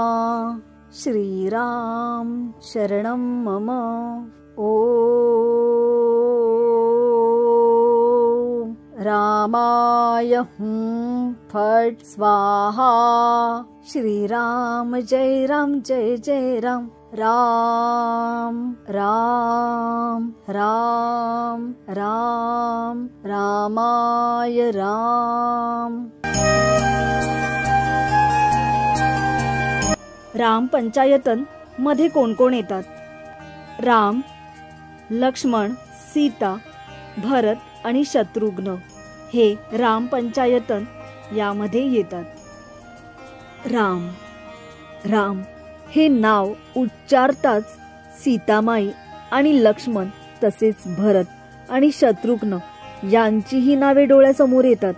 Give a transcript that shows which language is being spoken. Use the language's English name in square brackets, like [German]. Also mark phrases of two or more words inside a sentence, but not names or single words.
[Sanskrit] श्रीराम शरणं मम. ओम रामाय हुं फट स्वाहा. श्रीराम जय राम जय जय राम. राम राम राम राम रामाय राम. [Marathi] राम पंचायतन मध्ये कोण कोण येतात? राम, लक्ष्मण, सीता, भरत आणि शत्रुघ्न हे राम पंचायतन यामध्ये येतात. राम राम हे नाव उच्चारताच सीतामाई आणि लक्ष्मण तसेच भरत आणि शत्रुघ्न यांचीही नावे डोळ्यासमोर येतात.